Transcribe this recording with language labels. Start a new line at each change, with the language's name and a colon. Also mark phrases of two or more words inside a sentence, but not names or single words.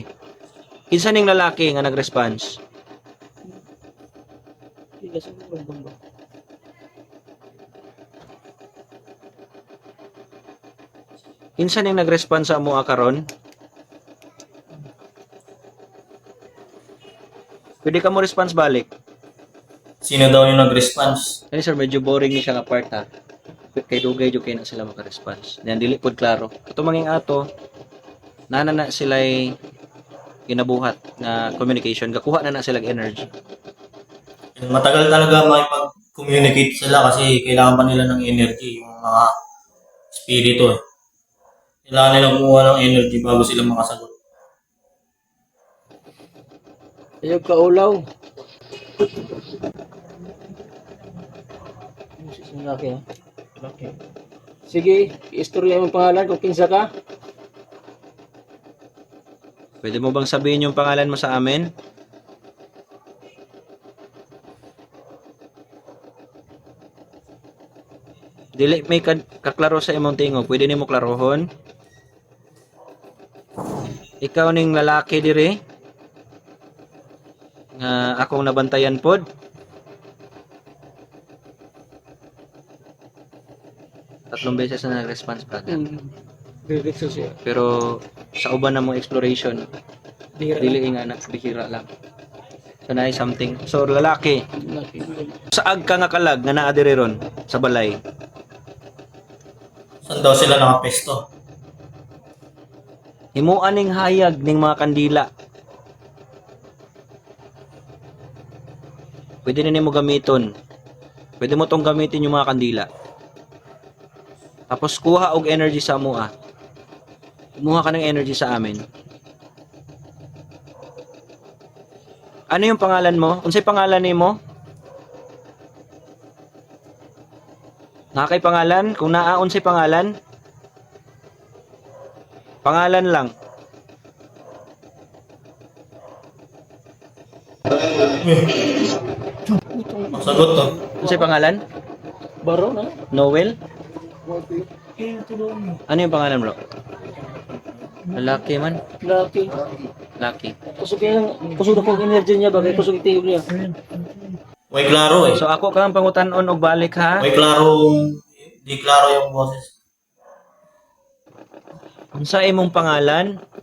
Cebuano: Kinsa ning lalaki nga nag-response? Kinsa ning nag-response sa amo karon? Pwede ka mo response balik.
Filipino: Sino daw yung nag-response?
Cebuano: Ay sir, medyo boring ni siya nga part ha. Kay dugay jud kay na sila maka-response. Diyan dili pod klaro. Ato manging ato na sila'y ginabuhat na communication, gakuha na sila energy.
Filipino: Matagal talaga makipag-communicate sila kasi kailangan pa nila ng energy, yung mga spirito. Kailangan nilang kumuha ng energy bago sila makasagot.
Cebuano: Ayaw ka ulaw. Lalaki ha? Lalaki. Sige, istorya mo pangalan kung kinsa ka.
Filipino: Pwede mo bang sabihin yung pangalan mo sa amin?
Cebuano: Dili may kaklaro sa imong tingog, pwede nimo klarohon. Ikaw ning lalaki diri nga akong nabantayan pod.
Filipino: Tatlong beses na nag-response pa. Diretso siya.
Cebuano: Pero sa uban na mong exploration, Bihira. dili nga na bihira lang. So na something. So lalaki, Lalaki. saag ka nga kalag nga naa diri ron sa balay.
Filipino: Saan daw sila nakapesto?
Cebuano: Himuan ning hayag ning mga kandila. Pwede na nimo gamiton.
Filipino: Pwede mo tong gamitin yung mga kandila.
Cebuano: Tapos kuha og energy sa mua.
Filipino: Kumuha ka ng energy sa amin. Ano yung pangalan mo?
Cebuano: Unsay pangalan nimo? Nakay pangalan? Kung naa unsay pangalan? Pangalan lang.
Filipino: Sagot to.
Cebuano: Unsay pangalan? Baro na? Noel? Eh, tulong.
Filipino: Ano yung pangalan bro?
Cebuano: Lalaki man. Lalaki. Laki. Kusog ako ang energy niya bagay kusog itiyog niya. May klaro eh. So ako kang pangutanon og balik ha.
Filipino: May klaro, di klaro yung boses.
Cebuano: Unsa imong pangalan?